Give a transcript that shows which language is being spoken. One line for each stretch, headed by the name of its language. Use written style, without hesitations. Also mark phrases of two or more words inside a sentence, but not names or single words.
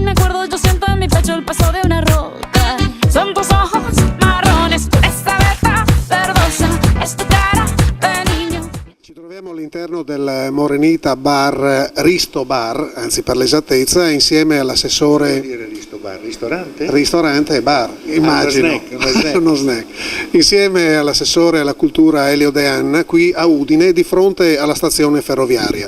Spanish: recuerdos yo siento en mi pecho el peso de una roca. Son tus ojos marrones, esa veta verdosa, es tu cara de niño.
Italian: Ci troviamo all'interno del Morenita Bar, Risto Bar, anzi per l'esattezza, insieme all'assessore... Risto Bar, ristorante? Ristorante e bar, immagino. Uno snack. Insieme all'assessore alla cultura Elio De Anna, qui a Udine, di fronte alla stazione ferroviaria.